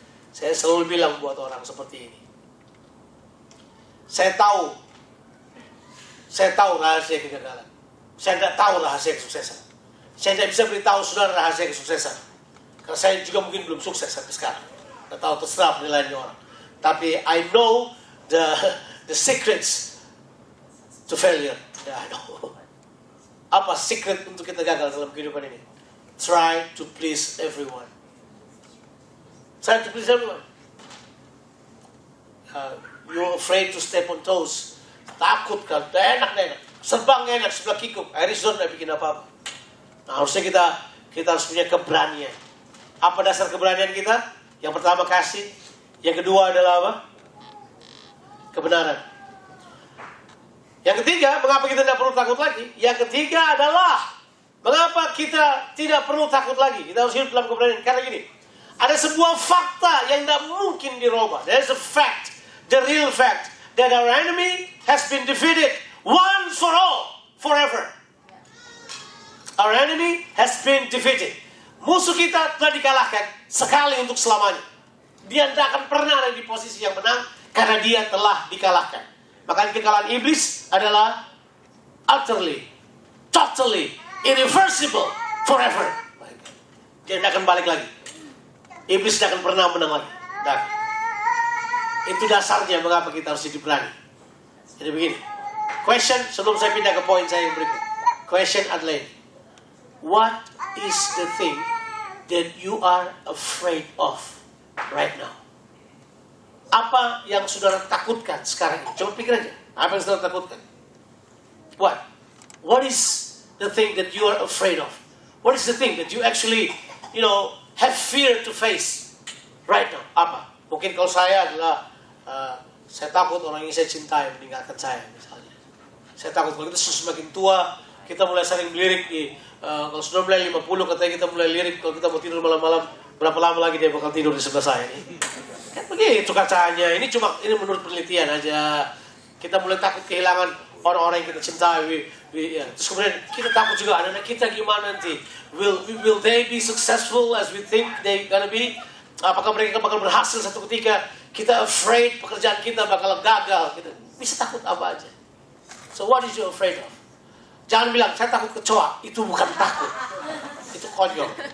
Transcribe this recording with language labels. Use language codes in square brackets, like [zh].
[id] Saya selalu bilang buat orang seperti ini. Saya tahu rahasia kegagalan. Saya tidak tahu rahasia kesuksesan. Saya tidak bisa beritahu saudara rahasia kesuksesan. Karena saya juga mungkin belum sukses sampai sekarang. Tidak tahu, terserah penilaiannya orang. Tapi [en] I know the secrets to failure. Yeah, I know. [id] Apa secret untuk kita gagal dalam kehidupan ini? [en] Try to please everyone. Try to please everyone. You're afraid to step on toes. [id] Takut kan? Enak. Serbang enak, sebelah kikuk. Arizona tidak bikin apa-apa. Nah, harusnya kita harus punya keberanian. Apa dasar keberanian kita? Yang pertama kasih. Yang kedua adalah apa? Kebenaran. Yang ketiga, mengapa kita tidak perlu takut lagi? Yang ketiga adalah, mengapa kita tidak perlu takut lagi? Kita harus hidup dalam keberanian. Karena gini, ada sebuah fakta yang tidak mungkin dirubah. [en] There is a fact, the real fact, that our enemy has been defeated once for all, forever. Our enemy has been defeated. [id] Musuh kita telah dikalahkan sekali untuk selamanya. Dia tidak akan pernah ada di posisi yang menang karena dia telah dikalahkan. Makanya kekalahan iblis adalah [en] utterly, totally, irreversible, forever. [id] Dia tidak akan balik lagi. Iblis tidak akan pernah menang lagi. Dan itu dasarnya mengapa kita harus hidup berani. Jadi begini. Question, sebelum saya pindah ke poin saya yang berikut. [en] Question adalah, what is the thing that you are afraid of right now? [id] Apa yang saudara takutkan sekarang ini? Coba pikir aja. Apa yang saudara takutkan? [en] What? What is the thing that you are afraid of? What is the thing that you actually, have fear to face right now? [id] Apa? Mungkin kalau saya adalah, saya takut orang yang saya cintai meninggalkan saya misalnya. Saya takut kalau kita semakin tua, kita mulai sering lirik. Kalau sudah mulai 50, katanya kita mulai lirik. Kalau kita mau tidur malam-malam, berapa lama lagi dia bakal tidur di sebelah saya? Kan begitu kacanya. Ini menurut penelitian aja. Kita mulai takut kehilangan orang-orang yang kita cintai. Terus kemudian kita takut juga anak-anak kita gimana nanti. [en] Will they be successful as we think they gonna be? [id] Apakah mereka bakal berhasil satu ketika? Kita afraid pekerjaan kita bakal gagal. Kita bisa takut apa aja. [en] So what is you afraid of? [id] Jangan bilang saya takut kecoa. Itu bukan takut. Itu konyol.